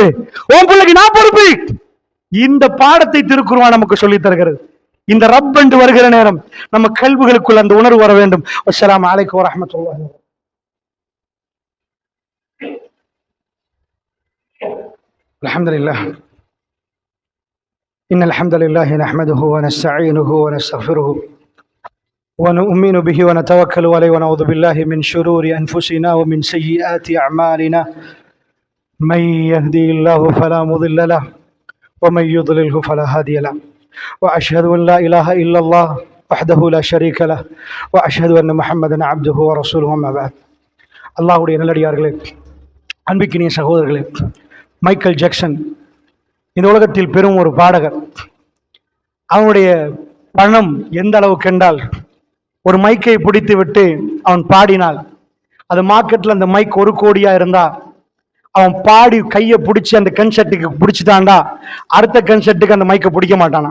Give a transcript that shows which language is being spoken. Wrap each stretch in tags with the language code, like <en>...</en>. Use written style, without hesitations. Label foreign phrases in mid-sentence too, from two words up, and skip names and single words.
<ta>உன் பிள்ளைக்கு நான் பொறுப்பு. இந்த பாடத்தை திருக்குர்ஆன் நமக்கு சொல்லி தருகிறது. இந்த ரப் என்று வருகிற நேரம் நம்ம கல்விகளுக்குள் அந்த உணர்வு வர வேண்டும்.</ta> <ar>السلام عليكم ورحمة الله. الحمد لله. إن الحمد لله نحمده ونستعينه ونستغفره ونؤمن به ونتوكل عليه ونعوذ بالله من شرور أنفسنا ومن سيئات أعمالنا من يهدي الله فلا مضل له ومن يضلله فلا هادي له وأشهد أن لا إله إلا الله وحده لا شريك له وأشهد أن محمدا عبده ورسوله أما بعد.</ar> <ta>அல்லாஹ்வுடைய நல்லடியார்களே, அன்பிக்கினிய சகோதரர்களே, மைக்கேல் ஜாக்சன் இந்த உலகத்தில் பெரும் ஒரு பாடகர். அவனுடைய பணம் எந்த அளவுக்கு என்றால், ஒரு மைக்கை பிடித்து விட்டு அவன் பாடினால் அது மார்க்கெட்ல அந்த மைக் 1 கோடியா இருந்தா அவன் பாடி கையை பிடிச்சி அந்த கன்சர்ட்டுக்கு பிடிச்சிட்டான்டா, அடுத்த கன்சர்ட்டுக்கு அந்த மைக்கை பிடிக்க மாட்டானா.</ta>